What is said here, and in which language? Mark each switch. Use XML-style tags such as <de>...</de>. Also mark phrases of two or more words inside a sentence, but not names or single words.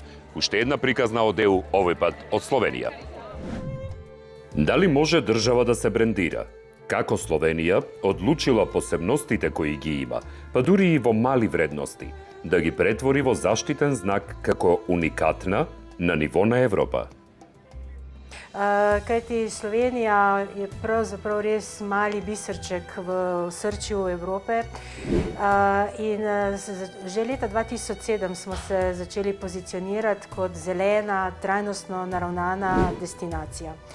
<mk>Уште една приказна од ЕУ, овој пат од Словенија. Дали може држава да се брендира? Како Словенија одлучила посебностите кои ги има, па дури и во мали вредности, да ги претвори во заштитен знак како уникатна на ниво на Европа.</mk> <sl>Kajti Slovenija je pravzaprav res mali biserček v osrčju Evrope in že leta 2007 smo se začeli pozicionirati kot zelena, trajnostno naravnana destinacija.</sl>